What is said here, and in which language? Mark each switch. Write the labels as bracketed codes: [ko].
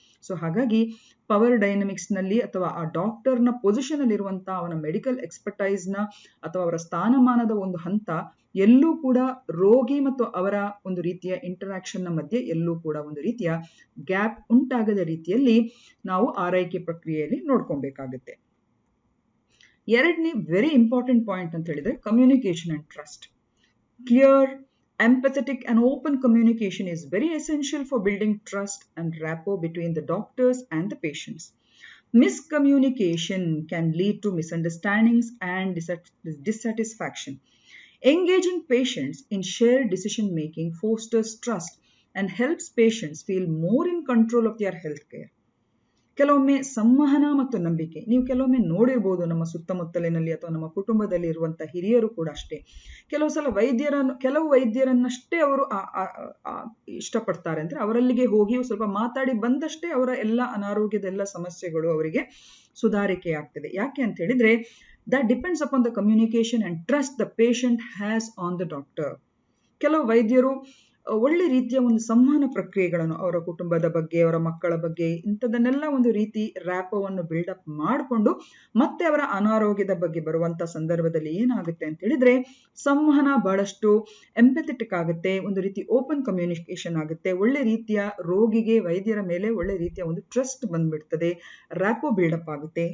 [kn] So ಹಾಗಾಗಿ power dynamics ನಲ್ಲಿ ಅಥವಾ ಆ ಡಾಕ್ಟರ್ನ ಪೊಸಿಷನ್ ಅಲ್ಲಿ ಇರುವಂತಹ ಅವನ ಮೆಡಿಕಲ್ ಎಕ್ಸ್ಪರ್ಟೈಸ್ ನ ಅಥವಾ ಅವರ ಸ್ಥಾನಮಾನದ ಒಂದು ಹಂತ ಎಲ್ಲೂ ಕೂಡ ರೋಗಿ ಮತ್ತು ಅವರ ಒಂದು ರೀತಿಯ ಇಂಟರಾಕ್ಷನ್ ನ ಮಧ್ಯೆ ಎಲ್ಲೂ ಕೂಡ ಒಂದು ರೀತಿಯ ಗ್ಯಾಪ್ ಉಂಟಾಗದ ರೀತಿಯಲ್ಲಿ ನಾವು ಆರೈಕೆ ಪ್ರಕ್ರಿಯೆಯಲ್ಲಿ ನೋಡ್ಕೊಬೇಕಾಗುತ್ತೆ. ಎರಡನೇ [en] Very important point ಅಂತ ಹೇಳಿದ್ರೆ communication and trust. Clear, empathetic and open communication is very essential for building trust and rapport between the doctors and the patients. Miscommunication can lead to misunderstandings and dissatisfaction. Engaging patients in shared decision making fosters trust and helps patients feel more in control of their health care. [kn] ಕೆಲವೊಮ್ಮೆ ಸಂವಹನ ಮತ್ತು ನಂಬಿಕೆ, ನೀವು ಕೆಲವೊಮ್ಮೆ ನೋಡಿರ್ಬೋದು ನಮ್ಮ ಸುತ್ತಮುತ್ತಲಿನಲ್ಲಿ ಅಥವಾ ನಮ್ಮ ಕುಟುಂಬದಲ್ಲಿ ಇರುವಂತಹ ಹಿರಿಯರು ಕೂಡ ಅಷ್ಟೇ, ಕೆಲವು ಸಲ ಕೆಲವು ವೈದ್ಯರನ್ನಷ್ಟೇ ಅವರು ಇಷ್ಟಪಡ್ತಾರೆ. ಅಂದ್ರೆ ಅವರಲ್ಲಿಗೆ ಹೋಗಿ ಸ್ವಲ್ಪ ಮಾತಾಡಿ ಬಂದಷ್ಟೇ ಅವರ ಎಲ್ಲ ಅನಾರೋಗ್ಯದ ಎಲ್ಲ ಸಮಸ್ಯೆಗಳು ಅವರಿಗೆ ಸುಧಾರಿಕೆ ಆಗ್ತದೆ. ಯಾಕೆ ಅಂತ ಹೇಳಿದ್ರೆ [en] that depends upon the communication and trust the patient has on the doctor. [kn] ಕೆಲವು ವೈದ್ಯರು ಒಳ್ಳೆ ರೀತಿಯ ಒಂದು ಸಂವಹನ ಪ್ರಕ್ರಿಯೆಗಳನ್ನು ಅವರ ಕುಟುಂಬದ ಬಗ್ಗೆ, ಅವರ ಮಕ್ಕಳ ಬಗ್ಗೆ ಇಂಥದನ್ನೆಲ್ಲ ಒಂದು ರೀತಿ ರ್ಯಾಪೋವನ್ನು ಬಿಲ್ಡಪ್ ಮಾಡಿಕೊಂಡು ಮತ್ತೆ ಅವರ ಅನಾರೋಗ್ಯದ ಬಗ್ಗೆ ಬರುವಂತ ಸಂದರ್ಭದಲ್ಲಿ ಏನಾಗುತ್ತೆ ಅಂತ ಹೇಳಿದ್ರೆ ಸಂವಹನ ಬಹಳಷ್ಟು ಎಂಪಥೆಟಿಕ್ ಆಗುತ್ತೆ, ಒಂದು ರೀತಿ ಓಪನ್ ಕಮ್ಯುನಿಕೇಶನ್ ಆಗುತ್ತೆ, ಒಳ್ಳೆ ರೀತಿಯ ರೋಗಿಗೆ ವೈದ್ಯರ ಮೇಲೆ ಒಳ್ಳೆ ರೀತಿಯ ಒಂದು ಟ್ರಸ್ಟ್ ಬಂದ್ಬಿಡ್ತದೆ, ರ್ಯಾಪೋ ಬಿಲ್ಡಪ್ ಆಗುತ್ತೆ.